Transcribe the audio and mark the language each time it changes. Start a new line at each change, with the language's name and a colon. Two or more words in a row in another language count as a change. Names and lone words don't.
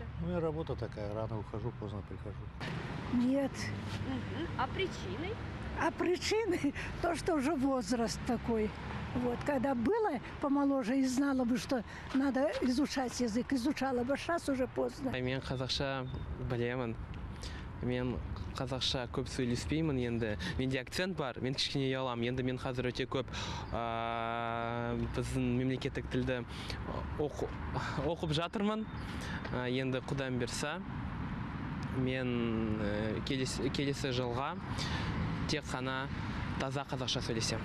Russian: У меня работа такая, рано ухожу, поздно прихожу. Нет. А причины? А причины то, что уже возраст такой. Вот, когда было помоложе и знала бы, что надо изучать язык, изучала бы, сейчас уже поздно.
Kazakh: Мен қазақша білемін. Мен қазақша көп сөйлеспеймін енді. Менде акцент бар, мен кішкене ұяламын. Енді мен қазір өте көп біздің мемлекеттік тілді оқып жатырмын. Енді Құдайым берса, мен келесі жылға тек қана таза қазақша сөйлесем.